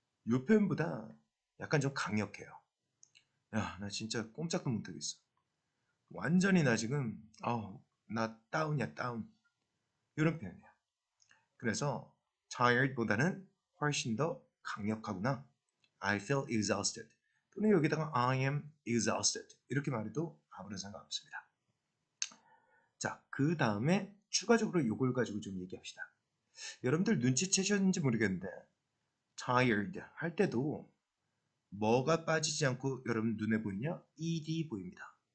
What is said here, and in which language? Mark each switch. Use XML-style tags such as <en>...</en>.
<ko>요 표현보다 약간 좀 강력해요. 야, 나 진짜 꼼짝도 못하겠어. 완전히 나 지금 나 다운이야, 다운. 이런 표현이에요. 그래서 tired보다는 훨씬 더 강력하구나.</ko> <en>I feel exhausted. 또는 여기다가 I am exhausted.</en> <ko>이렇게 말해도 아무런 상관없습니다. 자, 그 다음에 추가적으로 요걸 가지고 좀 얘기합시다. 여러분들 눈치채셨는지 모르겠는데 tired 할 때도 뭐가 빠지지 않고 여러분 눈에 보이냐? ed 보입니다.</ko>